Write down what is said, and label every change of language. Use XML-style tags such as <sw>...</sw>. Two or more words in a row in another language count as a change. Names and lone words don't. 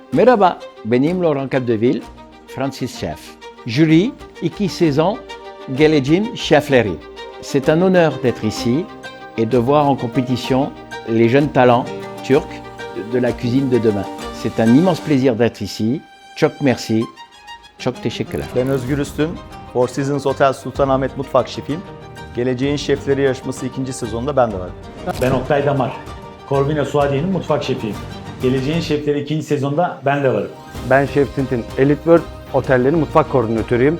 <tr>Merhaba, benim Laurent Capdeville, Francis Chef.</tr> <fr>Jury, 2 saisons, Geleceğin Şefleri. C'est un honneur d'être ici et de voir en compétition les jeunes talents turcs de la cuisine de demain. C'est un immense plaisir d'être ici.</fr> <tr>Çok</tr> <fr>merci,</fr> <tr>çok teşekkürler. Ben Özgür Üstün, Four Seasons Hotel Sultanahmet Mutfak Şefiyim. Geleceğin Şefleri yarışması 2. sezonunda ben de varım. Ben Oktay Damar, Corvina Suadiye'nin mutfak şefiyim. Geleceğin Şefleri 2. sezonda ben de varım. Ben Şef Tintin, Elite World Otellerin mutfak koordinatörüyüm.</tr>